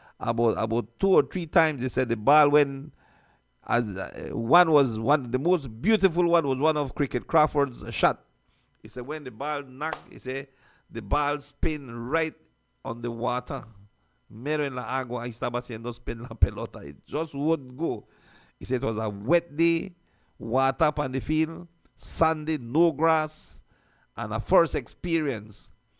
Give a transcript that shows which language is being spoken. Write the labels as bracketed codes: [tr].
[en] about 2 or 3 times. They said the ball went as one was one the most beautiful one was one of Cricket Crawford's shot. He said when the ball knocked, he said the ball spin right on the water. [es] Mero en la agua, ahí estaba haciendo spin la pelota. [en] It just wouldn't go. He said it was a wet day, water up on the field, sandy, no grass, and a first experience.